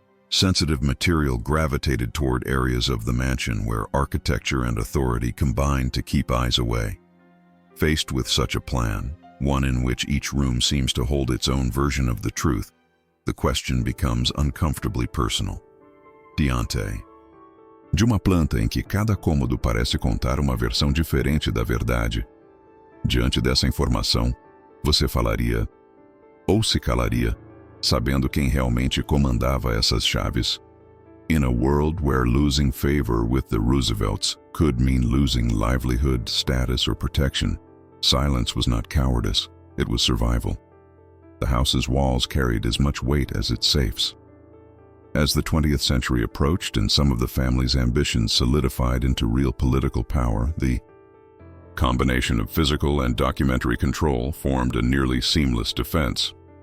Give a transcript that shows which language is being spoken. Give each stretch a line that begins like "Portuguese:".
English: Sensitive material gravitated toward areas of the mansion where architecture and authority combined to keep eyes away. Faced with such a plan, one in which each room seems to hold its own version of the truth, the question becomes uncomfortably personal.
Portuguese: Diante. De uma planta em que cada cômodo parece contar uma versão diferente da verdade. Diante dessa informação, você falaria ou se calaria, sabendo quem realmente comandava essas chaves?
English: In a world where losing favor with the Roosevelts could mean losing livelihood, status, or protection, silence was not cowardice, it was survival. The house's walls carried as much weight as its safes. As the 20th century approached and some of the family's ambitions solidified into real political power, the combination of physical and documentary control formed a nearly seamless defense.